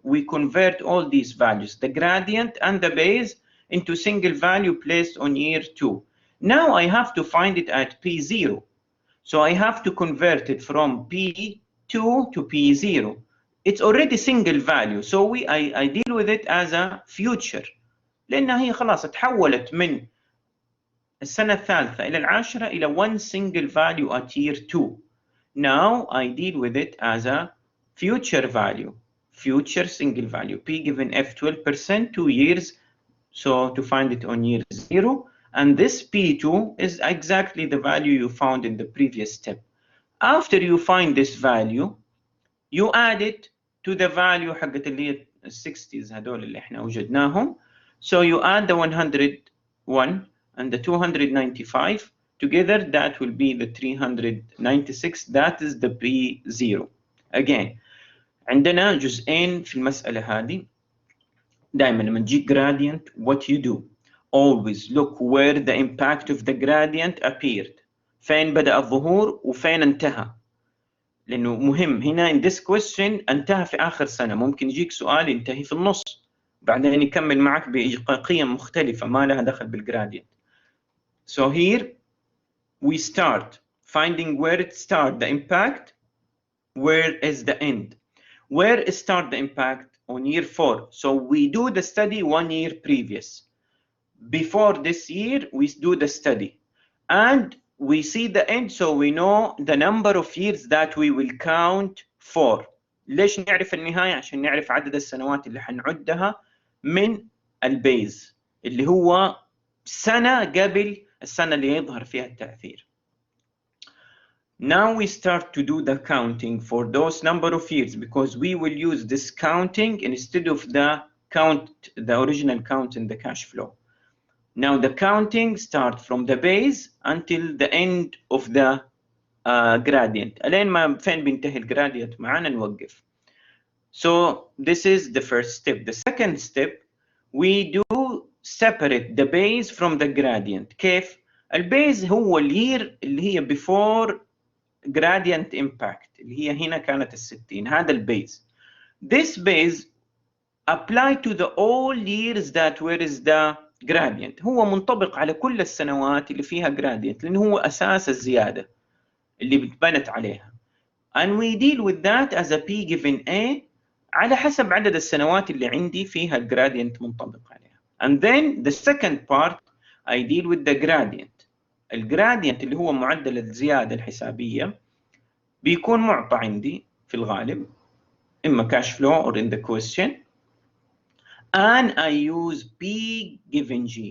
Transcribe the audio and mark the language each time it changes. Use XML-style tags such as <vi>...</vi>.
<en>We convert all these values, the gradient and the base, into single value placed on year 2. Now I have to find it at P0. So I have to convert it from P2 to P0. It's already single value, so I deal with it as a future.</en> <ar>لأنها هي خلاص تحولت من السنة الثالثة إلى العاشرة إلى</ar> <en>one single value at year 2. Now I deal with it as a future value, future single value. P given F 12%, 2 years. So to find it on year 0, And this P2 is exactly the value you found in the previous step. After you find this value, you add it to the value</en> <ar>حقت اللي هي 60s هدول اللي احنا وجدناهم.</ar> <en>So you add the 101 and the 295 together, that will be the 396. That is the P0.</en> <ar>Again, عندنا جزئين في المسألة هذه. دائما لما تجيك</ar> <en>gradient, what you do? Always look where the impact of the gradient appeared.</en> <ar>فين بدأ الظهور وفين انتهى. لأنه مهم هنا</ar> <en>in this question</en> <ar>انتهى في آخر سنة. ممكن يجيك سؤال ينتهي في النص بعدين يكمل معك بقيم مختلفة ما لها دخل بالgradient.</ar> <en>So here we start finding where it starts, the impact, where is the end. Where is start the impact? On year 4. So we do the study 1 year previous. Before this year, we do the study. And we see the end, so we know the number of years that we will count for.</en> <ar>ليش نعرف النهاية؟ عشان نعرف عدد السنوات اللي حنعدها من البيز اللي هو سنة قبل السنة اللي يظهر فيها التأثير.</ar> <en>Now we start to do the counting for those number of years because we will use this counting instead of the original count in the cash flow. Now the counting starts from the base until the end of the gradient.</en> <ar>ألين ما فين بينتهي الجرادينت معانا نوقف.</ar> <en>So this is the first step. The second step, we do separate the base from the gradient.</en> <ar>كيف؟ البيز هو الير اللي هي</ar> <en>before gradient impact</en> <ar>اللي هي هنا كانت 60. هذا البيز.</ar> <en>This base apply to the all years that where is the gradient.</en> <ar>هو منطبق على كل السنوات اللي فيها gradient لأنه هو أساس الزيادة اللي بتبنت عليها.</ar> <en>And we deal with that as a P given A</en> <ar>على حسب عدد السنوات اللي عندي فيها الgradient منطبق عليها.</ar> <en>And then the second part I deal with the gradient.</en> <ar>الجرادينت اللي هو معدل الزيادة الحسابية بيكون معطى عندي في الغالب إما</ar> <en>cash flow or in the question, and I use P given G.</en>